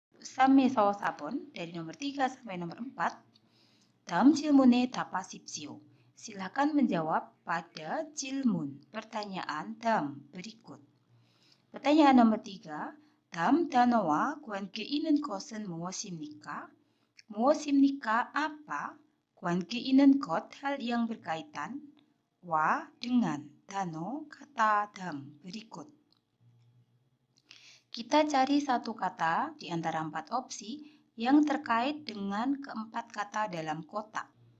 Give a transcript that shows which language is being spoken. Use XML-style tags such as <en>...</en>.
<ko>3에서 4번,</ko> <id>dari nomor 3 sampai nomor 4.</id> <ko>다음 질문에 답하십시오.</ko> <id>Silakan menjawab pada 질문, pertanyaan dalam berikut. Pertanyaan nomor 3.</id> <ko>다음 단어와 관계 있는 것은 무엇입니까? 무엇입니까?</ko> <id>apa? 관계 있는 것, hal yang berkaitan. 와, dengan, 단어, kata, dalam berikut. Kita cari satu kata di antara 4 opsi yang terkait dengan keempat kata dalam kotak.</id>